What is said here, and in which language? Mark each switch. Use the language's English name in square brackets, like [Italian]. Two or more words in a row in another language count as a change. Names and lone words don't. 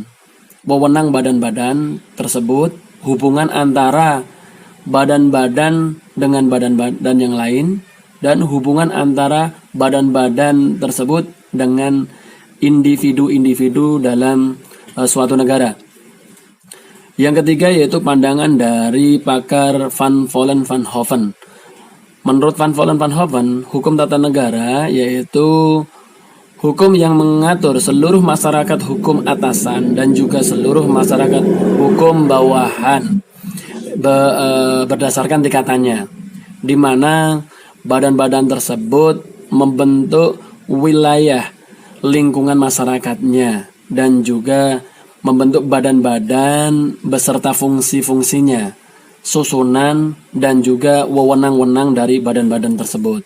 [Indonesian] Wewenang badan-badan tersebut, hubungan antara badan-badan dengan badan-badan yang lain, dan hubungan antara badan-badan tersebut dengan individu-individu dalam suatu negara. Yang ketiga yaitu pandangan dari pakar Van Vollen van Hoven. Menurut Van Vollen van Hoven, hukum tata negara yaitu hukum yang mengatur seluruh masyarakat hukum atasan dan juga seluruh masyarakat hukum bawahan berdasarkan tingkatannya, di mana badan-badan tersebut membentuk wilayah lingkungan masyarakatnya dan juga membentuk badan-badan beserta fungsi-fungsinya, susunan dan juga wewenang-wewenang dari badan-badan tersebut.